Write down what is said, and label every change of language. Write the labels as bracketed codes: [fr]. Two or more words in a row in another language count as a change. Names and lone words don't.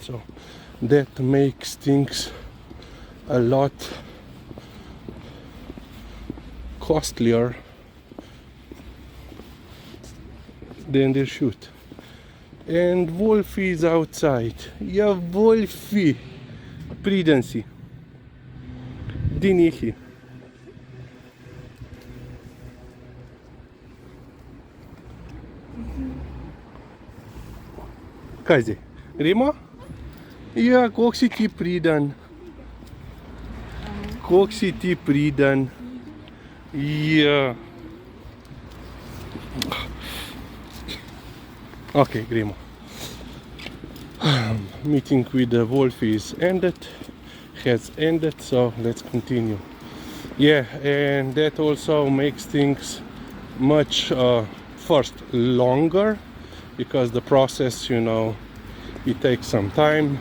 [en] So that makes things a lot costlier than they should. And Wolfie is outside. Yeah, Wolfie. [sl] Pridan si. Dinihi. Kaj zdaj? Gremo? Ja, koliko si ti pridan? Koliko si ti pridan? Ja. Okay, gremo. [en] Meeting with the Wolfie has ended, so let's continue. Yeah, and that also makes things much first longer, because the process, it takes some time.